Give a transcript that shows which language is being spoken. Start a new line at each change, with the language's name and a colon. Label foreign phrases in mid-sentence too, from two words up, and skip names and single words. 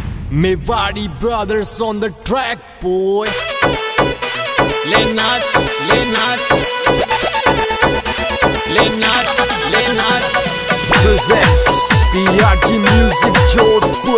English: Mewadi brothers on the track, boy.
Hindi: ले नाच ले नाच ले नाच ले नाच
English: Presents PRG Music Jodhpur.